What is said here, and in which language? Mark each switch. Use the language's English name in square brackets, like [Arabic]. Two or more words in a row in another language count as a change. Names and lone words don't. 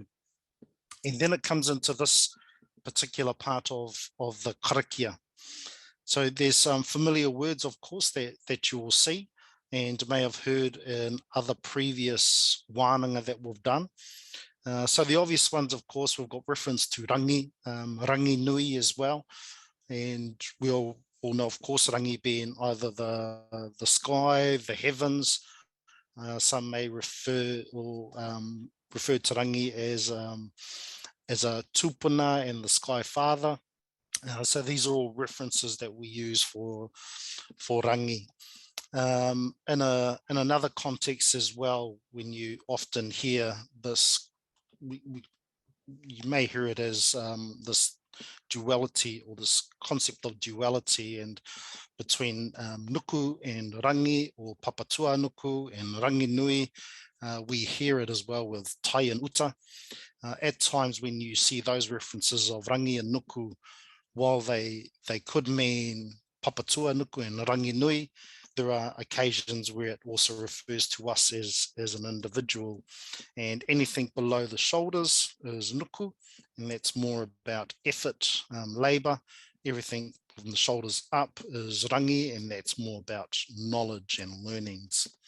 [English] And then it comes into this particular part of the karakia. So there's some familiar words, of course, that you will see and may have heard in other previous wānanga that we've done. So the obvious ones, of course, we've got reference to rangi, [Māori] rangi nui [English] as well. And we all know, of course, rangi being either the sky, the heavens. Some may refer to rangi as a tupuna and the sky father. So these are all references that we use for rangi. In another context as well, when you often hear this, you may hear it as this duality, or this concept of duality and between nuku and rangi, or [Māori] papatua nuku [English] and [Māori] rangi nui. [English] We hear it as well with tai and uta. At times when you see those references of rangi and nuku, while they could mean [Māori] papatua nuku [English] and [Māori] rangi nui, [English] there are occasions where it also refers to us as an individual, and anything below the shoulders is nuku, and that's more about effort, labor. Everything from the shoulders up is rangi, and that's more about knowledge and learnings.